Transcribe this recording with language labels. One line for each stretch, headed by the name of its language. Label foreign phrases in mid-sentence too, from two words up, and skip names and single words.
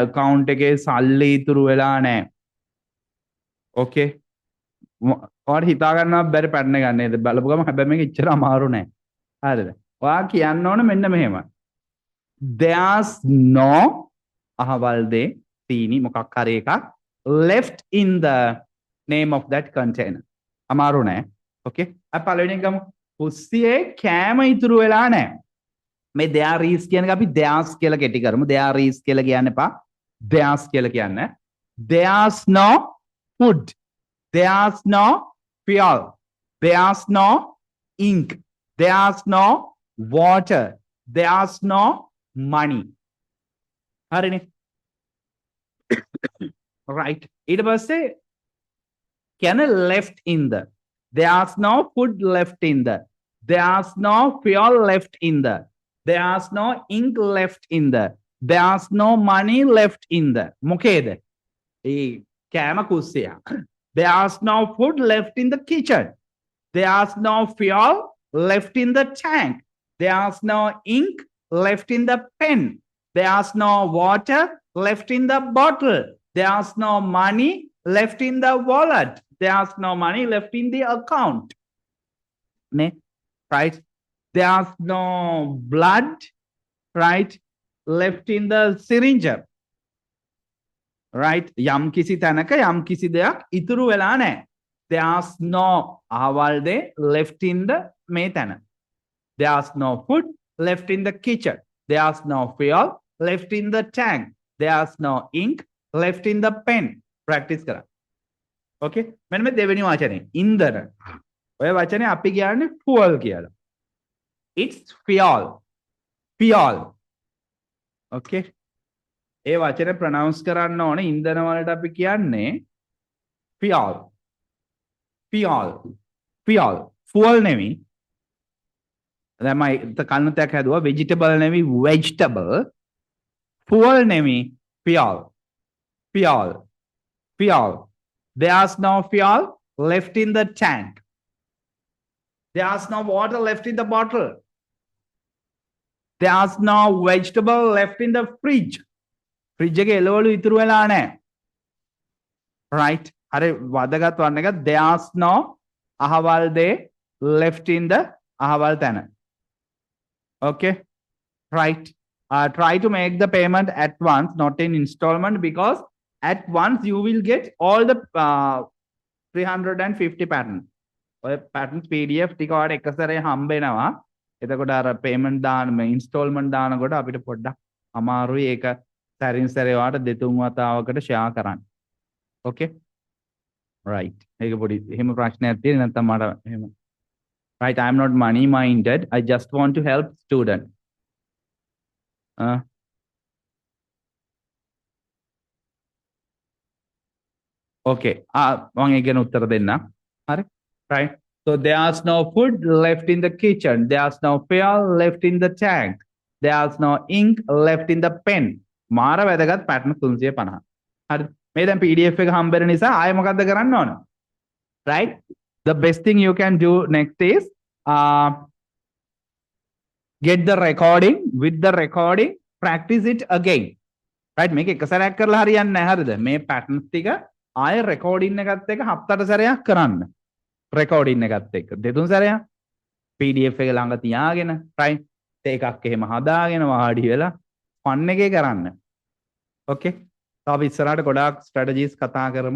Sinhala: account එකේ සල්ලි ඉතුරු වෙලා නැහැ. ඕකේ? ඔයාලට හිතා ගන්නවත් බැරි පැටර්න් එකක් නේද? බලපු ගමන් හැබැයි මේක ඉච්චර අමාරු නෑ. හරිද? ඔයා කියන්න ඕන මෙන්න මෙහෙම.
English: There's no
Sinhala: අහවල් දේ සීනි මොකක් හරි එකක්
English: left in the name of that container.
Sinhala: අමාරු නෑ. ඕකේ? අපි පළවෙනි එක ගමු. කුස්සියේ කෑම ඉතුරු වෙලා නෑ. මේ there is කියන එක අපි there's කියලා කෙටි කරමු.
English: there is
Sinhala: කියලා කියන්න එපා. there's කියලා කියන්න.
English: There's no food. There's no fuel. There's no ink. There's no water. There's no money.
Sinhala: හරිනේ. Right. ඊට පස්සේ කියන
English: left in the. There's no food left in the. There's no fuel left in the. There's no ink left in the. There's no money left in the.
Sinhala: මොකේද? ඒ කෑම කුස්සිය.
English: There's no food left in the kitchen. There's no fuel left in the tank. There's no ink left in the pen. There's no water left in the bottle. There's no money left in the wallet. There's no money left in the account. Right? There's no blood, right, left in the syringe. Right?
Sinhala: යම් කිසි තැනක යම් කිසි දෙයක් ඉතුරු වෙලා නැහැ.
English: There's no
Sinhala: අහවල් දේ
English: left in the
Sinhala: මේ තැන.
English: There's no food left in the kitchen. There's no fuel left in the tank. There's no ink left in the pen.
Sinhala: Practice කරා. Okay? මෙන්න මේ දෙවෙනි වචනේ ඉන්ධන. ඔය වචනේ අපි කියන්නේ fuel කියලා.
English: It's fuel. Fuel. Okay?
Sinhala: ඒ වචනේ ප්‍රොනවුන්ස් කරන්න ඕනේ ඉන්ධන වලට අපි කියන්නේ fuel.
English: Fuel. Fuel. Fuel නෙමෙයි.
Sinhala: දැන් මම කන්නතයක් හැදුවා vegetable නෙමෙයි vegetable.
English: Fuel නෙමෙයි fuel. Fuel. Fuel. There's no fuel left in the tank. There's no water left in the bottle. There's no vegetable left in the fridge.
Sinhala: Fridge එකේ එළවලු ඉතුරු වෙලා නැහැ. Right? හරි වදගත් වන්න එක
English: there's no
Sinhala: අහවල් දේ
English: left in the
Sinhala: අහවල් තැන.
English: Okay? Right. Try to make the payment at once, not in installment, because at once you will get all the 350 patterns.
Sinhala: ඔය
English: patterns PDF
Sinhala: ටික ඔයාලට එක සැරේ හම්බ වෙනවා. එතකොට අර payment දාන මේ installment දානකොට අපිට පොඩ්ඩක් අමාරුයි ඒක සැරින් සැරේ ඔයාලට දෙතුන් වතාවකට share කරන්න.
English: Okay? Right.
Sinhala: ඒක පොඩි එහෙම ප්‍රශ්නයක් තියෙන නැත්නම් මට එහෙම.
English: Right, I am not money minded. I just want to help student. Okay.
Sinhala: මම ඒක ගැන උත්තර දෙන්න. හරි?
English: Right. So there's no food left in the kitchen. There's no fuel left in the tank. There's no ink left in the pen.
Sinhala: මාර වැදගත් pattern 350. හරි. මේ දැන් PDF එක හම්බ වෙන නිසා ආයෙ මොකද්ද කරන්න ඕන?
English: Right? The best thing you can do next is get the recording. With the recording, practice it again. Right?
Sinhala: මේක එක සැරයක් කරලා හරියන්නේ නැහැ හරිද? මේ patterns ටික ආයෙ recording එකත් එක්ක 7-8 සැරයක් කරන්න. Recording එකත් එක්ක දෙතුන් සැරයක් PDF එක ළඟ තියාගෙන right එකක් එහෙම හදාගෙන වාඩි වෙලා fun එකේ කරන්න. Okay? අපි ඉස්සරහට ගොඩාක් strategies කතා කරමු.